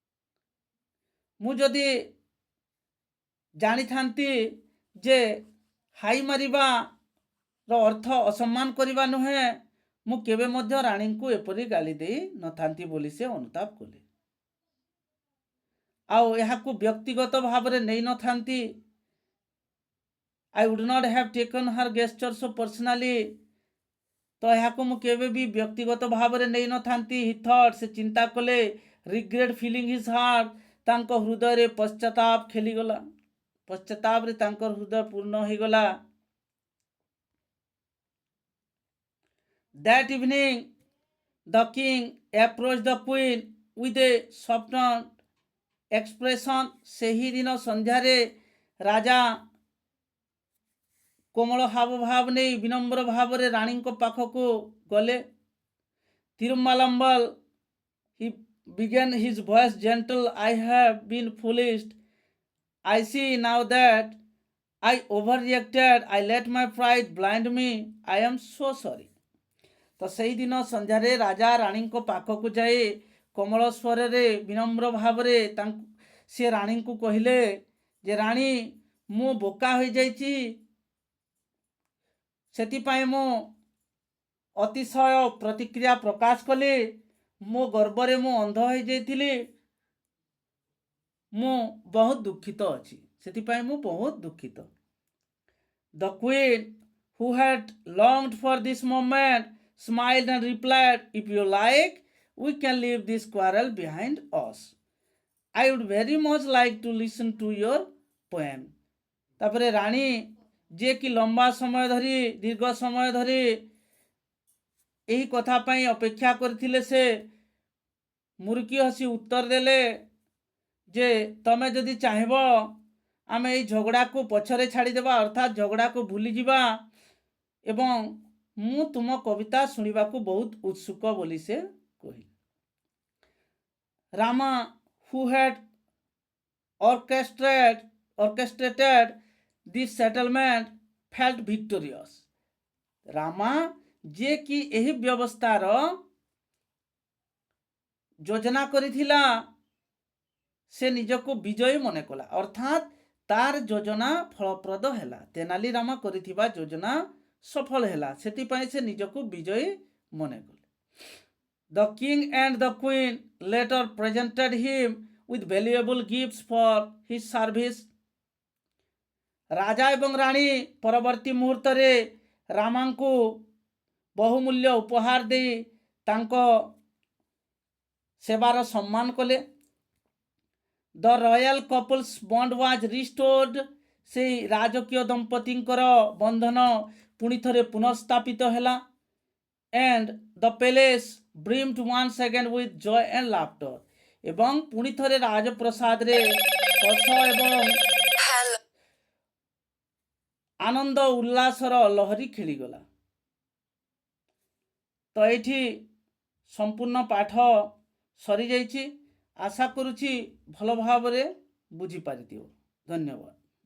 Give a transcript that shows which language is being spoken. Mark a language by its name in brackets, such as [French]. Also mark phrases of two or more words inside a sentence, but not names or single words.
[Odia] ମୁଁ ଯଦି ଜାଣିଥାନ୍ତି ଯେ ହାଇ ମାରିବାର ଅର୍ଥ ଅସମ୍ମାନ କରିବା ନୁହେଁ। ମୁଁ କେବେ ମଧ୍ୟ ରାଣୀଙ୍କୁ ଏପରି ଗାଳି ଦେଇ ନଥାନ୍ତି ବୋଲି ସେ ଅନୁତାପ କଲେ। ଆଉ ଏହାକୁ ବ୍ୟକ୍ତିଗତ ଭାବରେ ନେଇ ନଥାନ୍ତି। [English] I would not have taken her gesture so personally. [Odia] ତ ଏହାକୁ ମୁଁ କେବେ ବି ବ୍ୟକ୍ତିଗତ ଭାବରେ ନେଇ ନଥାନ୍ତି। [English] He thought, [Odia] ସେ ଚିନ୍ତା କଲେ, [English] regret filling his heart, [Odia] ତାଙ୍କ ହୃଦୟରେ ପଶ୍ଚାତାପ ଖେଳିଗଲା। ପଶ୍ଚାତାପରେ ତାଙ୍କର ହୃଦୟ ପୂର୍ଣ୍ଣ ହୋଇଗଲା। [English] That evening, the king approached the queen with a softened expression. [Odia] ସେହି ଦିନ ସନ୍ଧ୍ୟାରେ ରାଜା କୋମଳ ହାବଭାବ ନେଇ ବିନମ୍ର ଭାବରେ ରାଣୀଙ୍କ ପାଖକୁ ଗଲେ। ତିରୁମାଲାମ୍ବଲ, [English] he began his voice gentle, I have been foolish. I see now that I overreacted. I let my pride blind me. I am so sorry. [Odia] ତ ସେଇଦିନ ସନ୍ଧ୍ୟାରେ ରାଜା ରାଣୀଙ୍କ ପାଖକୁ ଯାଇ କୋମଳ ସ୍ୱରରେ ବିନମ୍ର ଭାବରେ ସେ ରାଣୀଙ୍କୁ କହିଲେ ଯେ ରାଣୀ, ମୁଁ ବୋକା ହୋଇଯାଇଛି। ସେଥିପାଇଁ ମୁଁ ଅତିଶୟ ପ୍ରତିକ୍ରିୟା ପ୍ରକାଶ କଲି। ମୋ ଗର୍ବରେ ମୁଁ ଅନ୍ଧ ହୋଇଯାଇଥିଲି। ମୁଁ ବହୁତ ଦୁଃଖିତ ଅଛି। ସେଥିପାଇଁ ମୁଁ ବହୁତ ଦୁଃଖିତ। [English] The queen, who had longed for this moment, smiled and replied, if you like, we can leave this quarrel behind us. I would very much like to listen to your poem. [Odia] ତାପରେ ରାଣୀ, ଯିଏ କି ଲମ୍ବା ସମୟ ଧରି ଦୀର୍ଘ ସମୟ ଧରି ଏହି କଥା ପାଇଁ ଅପେକ୍ଷା କରିଥିଲେ, ସେ ମୁରୁକି ହସି ଉତ୍ତର ଦେଲେ ଯେ ତମେ ଯଦି ଚାହିଁବ ଆମେ ଏହି ଝଗଡ଼ାକୁ ପଛରେ ଛାଡ଼ିଦେବା, ଅର୍ଥାତ୍ ଝଗଡ଼ାକୁ ଭୁଲିଯିବା, ଏବଂ ମୁଁ ତୁମ କବିତା ଶୁଣିବାକୁ ବହୁତ ଉତ୍ସୁକ ବୋଲି ସେ କହିଲେ। ରାମା, [English] who had orchestrated this settlement, felt victorious. [Odia] ରାମା, ଯିଏ କି ଏହି ବ୍ୟବସ୍ଥାର ଯୋଜନା କରିଥିଲା, ସେ ନିଜକୁ ବିଜୟୀ ମନେ କଲା, ଅର୍ଥାତ୍ ତାର ଯୋଜନା ଫଳପ୍ରଦ ହେଲା। ତେନାଲି ରାମା କରିଥିବା ଯୋଜନା ସଫଳ ହେଲା, ସେଥିପାଇଁ ସେ ନିଜକୁ ବିଜୟୀ ମନେ କଲେ। [English] The king and the queen later presented him with valuable gifts for his service. [Odia] ରାଜା ଏବଂ ରାଣୀ ପରବର୍ତ୍ତୀ ମୁହୂର୍ତ୍ତରେ ରାମାଙ୍କୁ ବହୁମୂଲ୍ୟ ଉପହାର ଦେଇ ତାଙ୍କ ସେବାର ସମ୍ମାନ କଲେ। [English] The royal couple's bond was restored. [Odia] ସେହି ରାଜକୀୟ ଦମ୍ପତିଙ୍କର ବନ୍ଧନ ପୁଣି ଥରେ ପୁନଃସ୍ଥାପିତ ହେଲା। [English] And the palace brimmed once again with joy and laughter. [Odia] ଏବଂ ପୁଣି ଥରେ ରାଜପ୍ରସାଦରେ ହସ ଏବଂ ଆନନ୍ଦ ଉଲ୍ଲାସର ଲହରୀ ଖେଳିଗଲା। ତ ଏଇଠି ସମ୍ପୂର୍ଣ୍ଣ ପାଠ ସରିଯାଇଛି। ଆଶା କରୁଛି ଭଲ ଭାବରେ ବୁଝିପାରିଥିବ। ଧନ୍ୟବାଦ।